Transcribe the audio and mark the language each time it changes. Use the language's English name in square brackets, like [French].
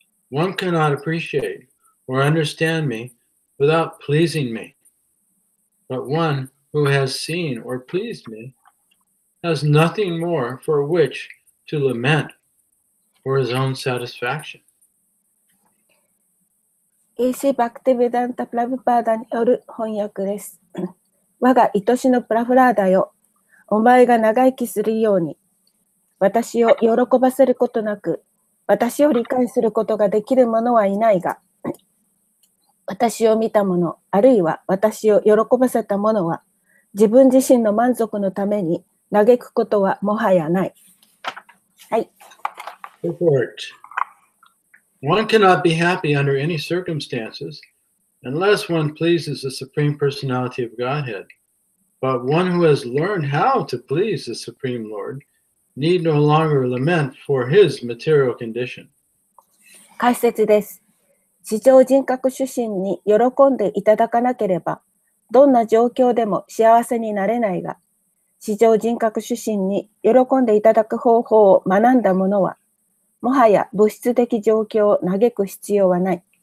[English] One cannot appreciate or understand me without pleasing me. But one who has seen or pleased me has nothing more for which to lament for his own satisfaction. [Japanese] エーシー・バクティベダンタ・プラブパーダによる翻訳です。我が愛しのプラフラーダよ、お前が長生きするように、私を喜ばせることなく、私を理解することができる者はいないが、私を見た者、あるいは私を喜ばせた者は、自分自身の満足のために嘆くことはもはやない。はい。 [English] Report. One cannot be happy under any circumstances unless one pleases the Supreme Personality of Godhead. But one who has learned how to please the Supreme Lord need no longer lament for his material condition. [Japanese] 解説です。至上人格主神に喜んでいただかなければ、どんな状況でも幸せになれないが、至上人格主神に喜んでいただく方法を学んだ者は、もはや物質的状況を嘆く必要はない。